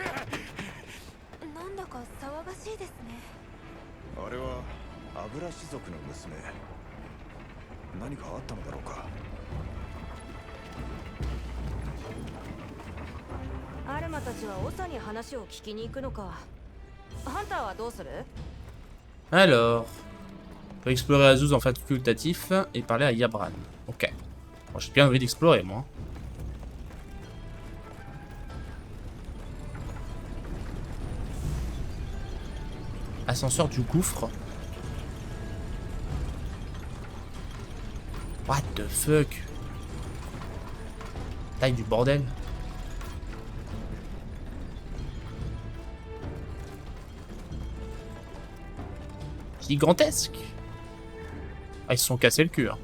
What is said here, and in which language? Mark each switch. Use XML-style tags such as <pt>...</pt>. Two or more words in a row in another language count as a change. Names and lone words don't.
<ja>なんだか騒がしいですね。あれは油種族の娘。何かあったのだろうか。アルマたちは長に話を聞きに行くのか。ハンターはどうする？</ja> <fr>Alors, On peut explorer Azuz en facultatif et parler à Yabran. Ok. Bon, j'ai bien envie d'explorer, moi. Ascenseur du gouffre.</fr> <en>What the fuck?</en> <fr>Taille du bordel. Gigantesque. Ah, ils se sont cassés le cul. Hein.</fr>